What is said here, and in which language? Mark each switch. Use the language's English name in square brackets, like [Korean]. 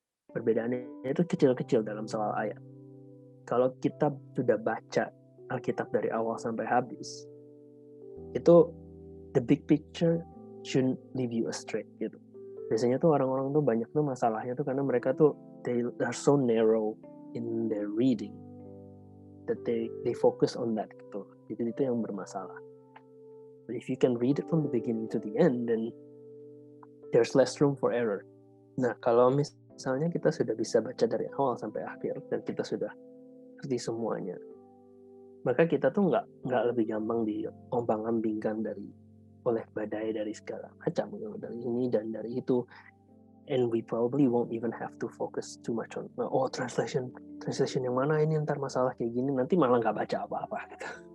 [Indonesian] Perbedaannya itu kecil-kecil dalam soal ayat. Kalau kita sudah baca Alkitab dari awal sampai habis, itu [English] the big picture shouldn't leave you astray [Indonesian] gitu. Biasanya tuh orang-orang tuh banyak tuh masalahnya tuh karena mereka tuh [English] they are so narrow in their reading that they focus on that [Indonesian] gitu. Jadi itu yang bermasalah. [English] But if you can read it from the beginning to the end, then there's less room for error. [Indonesian] Nah, kalau misalnya kita sudah bisa baca dari awal sampai akhir dan kita sudah ngerti semuanya, maka kita tuh nggak lebih gampang diombang-ambingkan oleh badai dari segala macam, dari ini dan dari itu, [English] and we probably won't even have to focus too much on translation [Indonesian] yang mana ini, ntar masalah kayak gini nanti malah nggak baca apa-apa gitu.